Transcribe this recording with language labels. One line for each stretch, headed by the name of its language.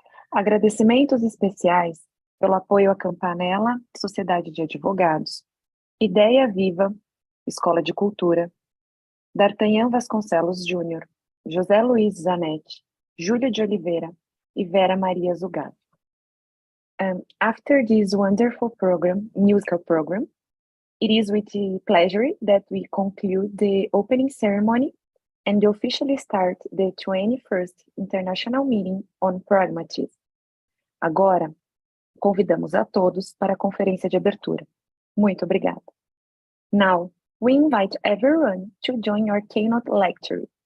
Portuguese: Agradecimentos especiais pelo apoio à Campanella, Sociedade de Advogados, Ideia Viva, Escola de Cultura, D'Artagnan Vasconcelos Júnior, José Luiz Zanetti, Júlia de Oliveira e Vera Maria Zugato.
English: After this wonderful musical program, it is with pleasure that we conclude the opening ceremony and officially start the 21st International Meeting on Pragmatism.
Portuguese: Agora, convidamos a todos para a conferência de abertura. Muito obrigada.
English: Now, we invite everyone to join our keynote lecture.